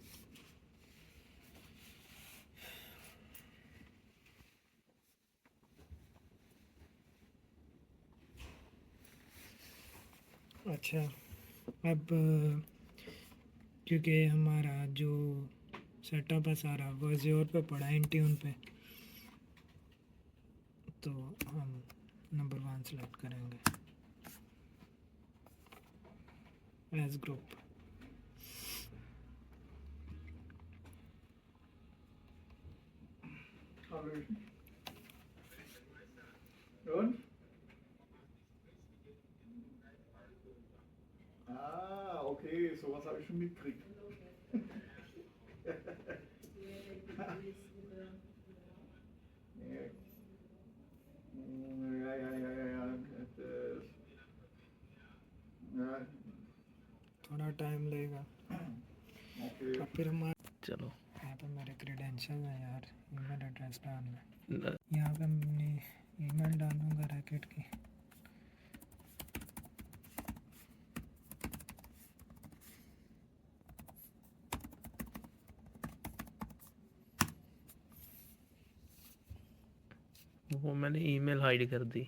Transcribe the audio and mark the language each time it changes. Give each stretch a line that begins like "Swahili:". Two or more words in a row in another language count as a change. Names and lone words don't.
Hindi: अच्छा, अब क्योंकि हमारा जो सेटअप है सारा वो Azure पे पड़ा है, इंट्यून पे, तो हम नंबर 1 सेलेक्ट करेंगे
English: as group.
German: Und? Ah, okay, sowas habe ich schon mitgekriegt. Ja.
Hindi: थोड़ा टाइम लगेगा। Okay. अब फिर हमारे चलो यहाँ पे मेरे क्रेडेंशियल हैं यार,
English: email address
Hindi: डालना है। न- यहाँ पे अपनी ईमेल डालूँगा रैकेट की। वो मैंने ईमेल हाइड कर दी।